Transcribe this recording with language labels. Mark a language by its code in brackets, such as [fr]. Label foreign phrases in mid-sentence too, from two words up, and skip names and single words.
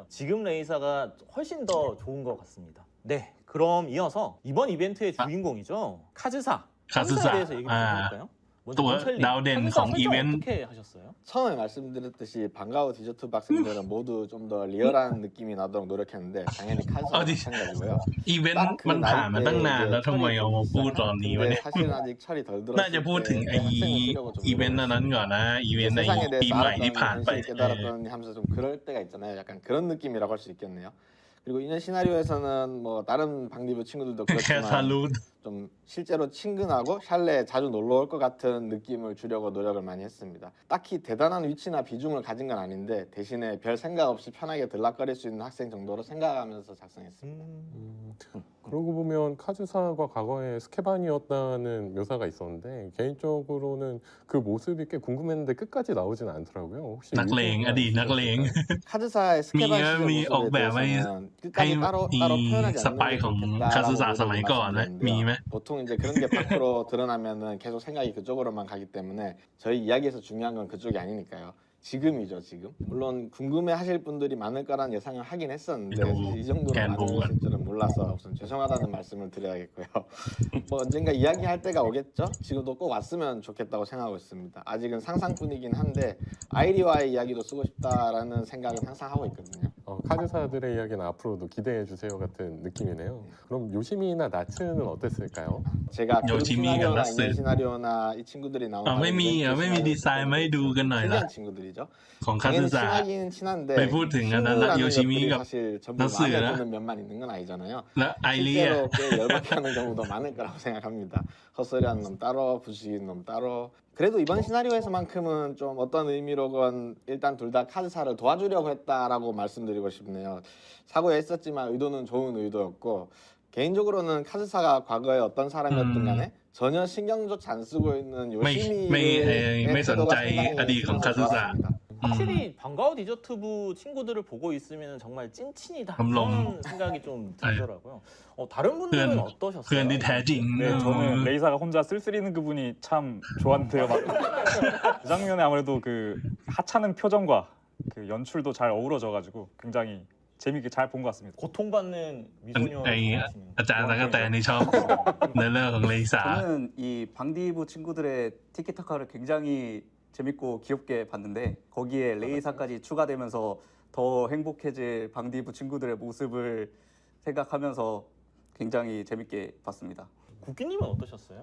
[ko] 지금 레이사가 훨씬 더 좋은 것 같습니다. 네, 그럼 이어서 이번 이벤트의 주인공이죠. 카즈사. 카즈사. 카즈사에 대해서 얘기 좀 해볼까요? 먼저 또 문철님, 나우덴 카즈사 [th] ของ [ko] 설정 이벤트. 어떻게 하셨어요? 처음에 말씀드렸듯이 방과후 디저트 박스들은 모두 좀 더 리얼한 느낌이 나도록 노력했는데 당연히 칸사도 어디- 마찬가지고요. [th] อีเวนต์มันผ่านมาตั้งนานแล้วทำไมเอามาพูดตอนนี้วะ [ko] 근데 [th] เนี่ย [ko] 사실은 아직 철이 덜 [th] น่า [ko] 들었을 [th] จะพูดถึง [ko] 때 [th] ไอ้ [ko] 학생을 쓰려고 좀 [th] อีเวนต์นั้นก่อนนะอีเวนต์ใน [ko] 세상에 [th] ปี [ko] 대해서 [th] ใหม่ที่ [ko] 알았던 [th] ผ่านไป [ko] 현실을 깨달았더니 하면서 좀 그럴 때가 있잖아요. 약간 그런 느낌이라고 할 수 있겠네요. 그리고 이년 시나리오에서는 뭐 다른 방디부 친구들도 [th] แค่ทะ [ko] 그렇지만 [th] ลุ [ko] 좀 실제로 친근하고 샬레에 자주 놀러 올 것 같은 느낌을 주려고 노력을 많이 했습니다. 딱히 대단한 위치나 비중을 가진 건 아닌데 대신에 별 생각 없이 편하게 들락거릴 수 있는 학생 정도로 생각하면서 작성했습니다. 그러고 보면 카즈사가 과거에 스케반이었다는 묘사가 있었는데 개인적으로는 그 모습이 꽤 궁금했는데 끝까지 나오진 않더라고요. 혹시 [th] นักเลงอดีตนักเลง [ko] 카즈사의 스케반 시절 [th] 미 ออกแบบ [ko] 모습에 [th] ให้ [ko] 대해서는 끝까지 따로 표현하지 [th] ส [ko] 않는 [th] ปาย [ko] 게 [th] ของ [ko] 좋겠다라고 [th] คาซึสะสมัยก่อนไหมมีไหม [ko] 말씀드렸는데요. 보통 이제 그런 게 밖으로 드러나면은 계속 생각이 그쪽으로만 가기 때문에 저희 이야기에서 중요한 건 그쪽이 아니니까요. 지금이죠, 지금. 물론 궁금해하실 분들이 많을 거란 예상을 하긴 했었는데 이 정도로 많으실 줄은 몰라서 우선 죄송하다는 말씀을 드려야겠고요. 뭐 언젠가 이야기할 때가 오겠죠? 지금도 꼭 왔으면 좋겠다고 생각하고 있습니다. 아직은 상상뿐이긴 한데 아이리와의 이야기도 쓰고 싶다라는 생각은 항상 하고 있거든요. 카즈사들의 이야기는 앞으로도 기대해 주세요 같은 느낌이네요. 그럼 요시미나 나츠는 어땠을까요? 제가 그룹 요시미가 시나리오나 나츠. 인연 시나리오나 이 친구들이 나온 [th] ไม่มีดีไซน์มาให้ดูกันหน่อยละ [ko] 특이한 친구들이죠. [th] ของคาซึ [ko] 당연히 [th] สะ [ko] 친하기는 친한데 [th] ไปพูดถึงอันนั้นนะ [ko] 친구라는 [th] โยชิมิ [ko] 것들이 [th] กับ [ko] 사실 전부 나스 마음에 나? 드는 면만 있는 건 아니잖아요. [th] และไอเลีย [ko] 실제로 꽤 열받게 하는 경우도 많을 거라고 생각합니다. 헛소리하는 놈 따로, 부수기는 놈 따로. 그래도 이번 시나리오에서만큼은 좀 어떤 의미로건 일단 둘 다 카즈사를 도와주려고 했다라고 말씀드리고 싶네요. 사고에 했었지만 의도는 좋은 의도였고 개인적으로는 카즈사가 과거에 어떤 사람이었든 간에 전혀 신경조차 안 쓰고 있는 [th] ไม่ [ko] 요시미의 [th] สนใจ [ko] 태도가 [th] อดีตของคาซึสะ [ko] 좋았습니다. 확실히 반가워 디저트부 친구들을 보고 있으면 정말 찐친이다 그런 생각이 좀 들더라고요. 다른 분들은 [th] เพื่อน [ko] 어떠셨어요? [th] ที่แท้จริง [ko] 네, 저는 레이사가 혼자 쓸쓸히는 그분이 참 좋았는데요. 그 장면에 아무래도 그 하찮은 표정과 그 연출도 잘 어우러져가지고 굉장히 재밌게 잘 본 것 같습니다. 고통받는 미소녀 [th] ไอ้อาจารย์ตะกะแตนนี่ชอบในเรื่องของเลสา [ko] 저는 이 방디부 친구들의 티키타카를 굉장히 재밌고 귀엽게 봤는데 거기에 레이사까지 추가되면서 더 행복해질 방디부 친구들의 모습을 생각하면서 굉장히 재밌게 봤습니다. 국기님은 어떠셨어요?